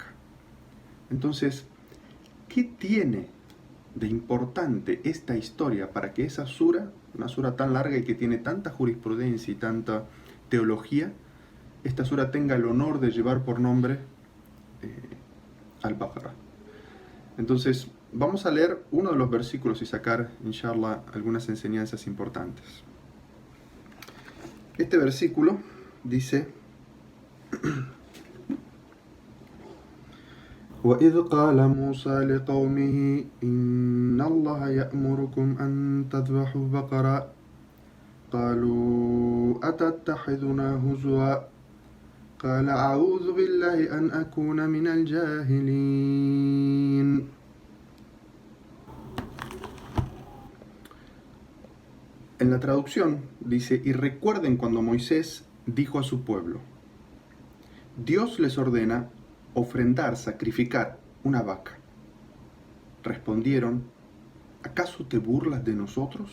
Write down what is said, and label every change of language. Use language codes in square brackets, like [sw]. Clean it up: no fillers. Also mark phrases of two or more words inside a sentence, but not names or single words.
[es] Entonces, ¿qué tiene de importante esta historia para que esa sura, una sura tan larga y que tiene tanta jurisprudencia y tanta teología, esta sura tenga el honor de llevar por nombre al-Baqarah? Entonces, vamos a leer uno de los versículos y sacar, inshallah, algunas enseñanzas importantes. Este versículo dice: [ar] وَإِذْ قَالَ مُوسَى لِقَوْمِهِ إِنَّ اللَّهَ يَأْمُرُكُمْ أَن تَذْبَحُوا بَقَرَةً قَالُوا أَتَتَّخِذُنَا هُزُوًا قَالَ أَعُوذُ بِاللَّهِ أَنْ أَكُونَ مِنَ الْجَاهِلِينَ. [es] En la traducción dice: y recuerden cuando Moisés dijo a su pueblo, Dios les ordena ofrendar, sacrificar una vaca. Respondieron, ¿acaso te burlas de nosotros?